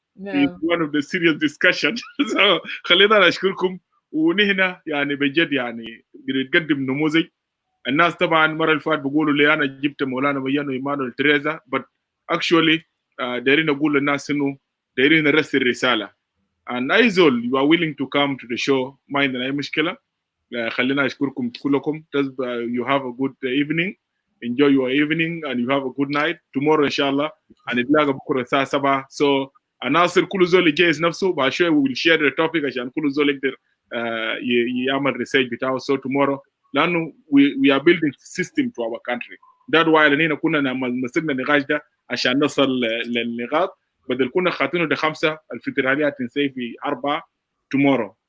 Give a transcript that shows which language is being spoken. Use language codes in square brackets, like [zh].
[en] It's one of the serious discussion. [ar] So خلينا نشكركم ونهنا يعني بجد يعني بنقدم نموذج. الناس طبعا مرة اللي فات بيقولوا لي أنا جبت مولانا ميان وإيمانويل تريزا [en] but actually [ar] دايرين أقول للناس إنه دايرين نرسل الرسالة. [en] And Aizol, you are willing to come to the show. [ar] ما عندنا أي مشكلة. خلينا نشكركم كلكم. [en] You have a good evening. Enjoy your evening and you have a good night. [ar] Tomorrow إن شاء الله هنتلاقى بكرة الساعة 7. So الناصر كل زول يجهز نفسه. بعد شوي [en] we will share the topic [ar] عشان كل زول يقدر يعمل research بتاعه. [en] So tomorrow لأنه we are building system to our country. That's why [ar] لأننا كنا مسكنا النقاش ده عشان نصل للنقاط. بدل كنا خاطينه ده 5 الفدرالية تنسي في 4 tomorrow.